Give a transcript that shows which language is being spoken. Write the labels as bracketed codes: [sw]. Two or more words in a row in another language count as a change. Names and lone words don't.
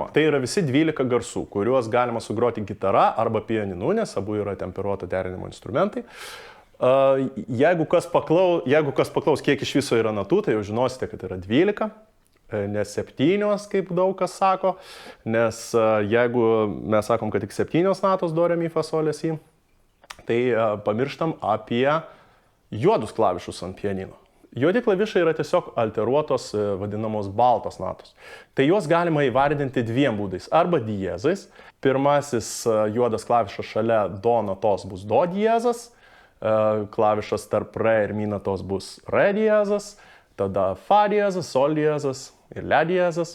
[lt] Tai yra visi 12 garsų, kuriuos galima sugroti gitara arba pianinu, nes abu yra temperuoto derinimo instrumentai. Jeigu kas paklaus, kiek iš viso yra natų, tai jau žinosite, kad yra 12. Ne 7, kaip daug kas sako, nes jeigu mes sakom, kad tik 7 natos do, re, mi, fa, sol, le, si, tai pamirštam apie juodus klavišus ant pianino. Juodi klavišai yra tiesiog alteruotos vadinamos baltos natos. Tai juos galima įvardinti 2 būdais. Arba diezais. Pirmasis juodas klavišas šalia do natos bus do diezas, klavišas tarp re ir mi natos bus re diezas, tada fa diezas, sol diezas ir le diezas.